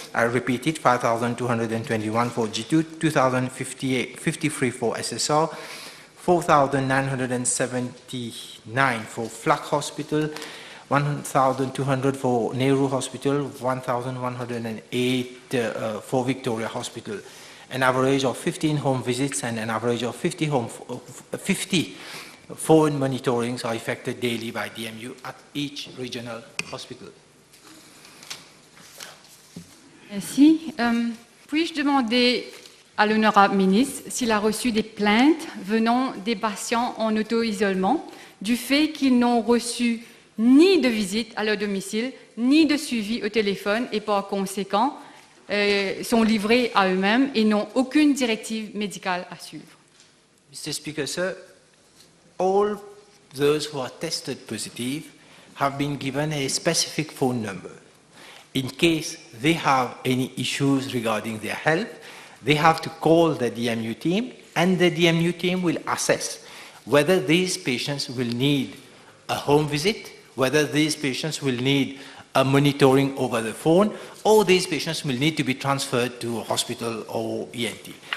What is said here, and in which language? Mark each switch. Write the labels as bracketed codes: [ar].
[en] I repeat it: 5,221 for G2, 2,053 for SSR, 4,979 for Flak Hospital, 1,200 for Nehru Hospital, 1,108 for Victoria Hospital. An average of 15 home visits and an average of 50 phone monitorings are effected daily by DMU at each regional hospital. [fr] Merci. Puis-je demander à l'honorable ministre s'il a reçu des plaintes venant des patients en auto-isolement du fait qu'ils n'ont reçu ni de visite à leur domicile, ni de suivi au téléphone et par conséquent sont livrés à eux-mêmes et n'ont aucune directive médicale à suivre. [en] Mr. Speaker, sir, all those who are tested positive have been given a specific phone number. In case they have any issues regarding their health, they have to call the DMU team, and the DMU team will assess whether these patients will need a home visit, whether these patients will need a monitoring over the phone, or these patients will need to be transferred to a hospital or ENT.